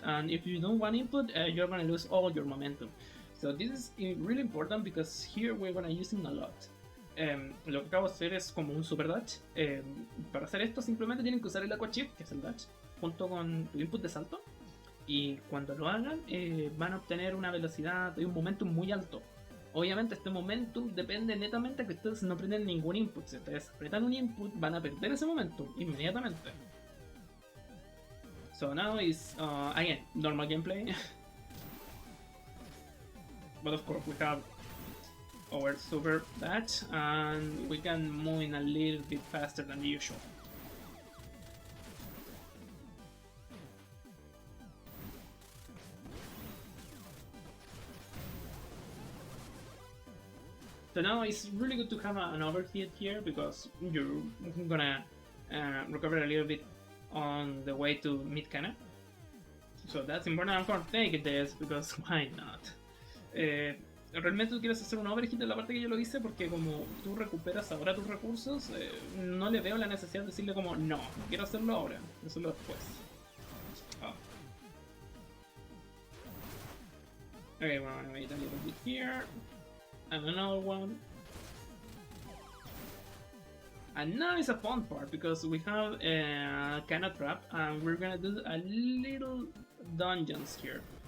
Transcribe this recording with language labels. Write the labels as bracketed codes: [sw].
[en] And if you don't want input, you're gonna lose all your momentum. So this is really important because here we're gonna use it a lot. [es] Lo que acabo de hacer es como un super dash. Para hacer esto simplemente tienen que usar el aqua shift, que es el dash, junto con tu input de salto. Y cuando lo hagan van a obtener una velocidad y un momentum muy alto. Obviamente este momentum depende netamente de que ustedes no apreten ningún input. Si ustedes apretan un input van a perder ese momentum inmediatamente. [en] So now is again normal gameplay. But of course we have our super dash and we can move in a little bit faster than the usual. So now it's really good to have an overheat here because you're gonna recover a little bit on the way to mid canna. So that's important. I'm gonna take this because why not? [es] Realmente tú quieres hacer un overheat en la parte que yo lo hice porque como tú recuperas ahora tus recursos, no le veo la necesidad de decirle como no quiero hacerlo ahora, hacerlo después. Oh. [en] Okay, we're gonna wait a little bit here. And another one. And now is a fun part because we have a canna trap and we're gonna do a little dungeons here.